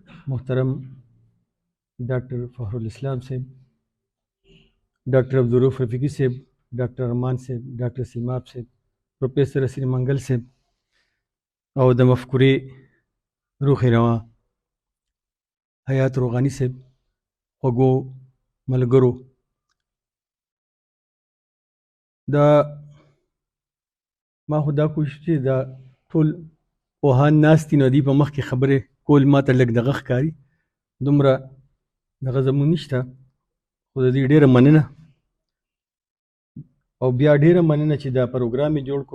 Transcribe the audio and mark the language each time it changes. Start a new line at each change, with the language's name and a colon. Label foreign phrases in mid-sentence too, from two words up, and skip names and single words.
Pashto: محترم ڈاکٹر فخر الاسلام صاحب، ڈاکٹر عبدالرؤف رفیقی صاحب، ڈاکٹر ارمان صاحب، ډاکټر سیماب صاحب، پروفیسر اسیر منګل صاحب او د مفکورې روح روا حیات روغاني صاحب، خوږو ملګرو، دا ما خو دا کوشش چې دا ټول پوهان ناست دي نو دوی په مخ کې خبرې کول ما ته لږ دغه ښکاري، دومره دغه زموږ نشته، خو د دې ډېره مننه او بیا ډېره مننه چې دا پروګرام یې جوړ کړو.